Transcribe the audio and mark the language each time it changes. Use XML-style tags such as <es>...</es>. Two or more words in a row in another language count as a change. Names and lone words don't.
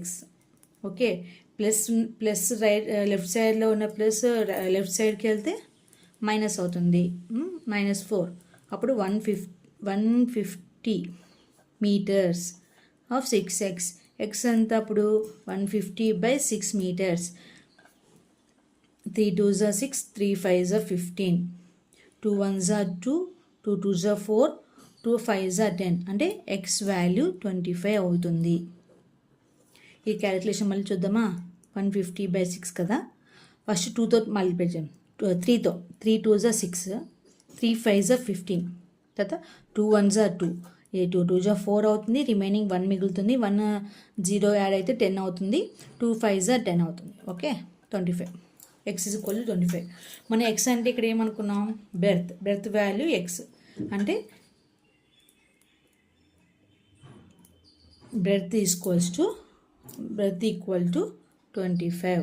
<te>ఓకే,</te> <en>plus left</en> <te>సైడ్లో ఉన్న</te> <en>plus left</en> <te>సైడ్కి వెళ్తే మైనస్ అవుతుంది, -4.</te> <en>అప్పుడు 150 meters ఆఫ్ 6x.</en> <te>x ఎంత అప్పుడు? 150/6 meters.</te> <en>3 2s are 6, 3 5s are 15, 2 1s are 2, 2 2s are 4, 2 5s are 10.</en> <te>అంటే x వాల్యూ 25 అవుతుంది. ఈ క్యాలిక్యులేషన్ మళ్ళీ చూద్దామా? 150/6 కదా, ఫస్ట్ 2తో మల్టిప్లై చేద్దాం, 3తో.</te> <en>3 2s are 6, 3 5s are 15,</en> <te>తర్వాత</te> <en>2 1s are 2, 2 2s are 4</en> <te>అవుతుంది, రిమైనింగ్ 1 మిగులుతుంది. 1 0 యాడ్ అయితే 10 అవుతుంది,</te> <en>2 5s are 10</en> <te>అవుతుంది. ఓకే, 25. x = 25. మన x అంటే ఇక్కడ ఏమనుకున్నాం? బ్రెడ్త్ వాల్యూ x అంటే</te> <en>breadth equal to</en> <te>25.</te>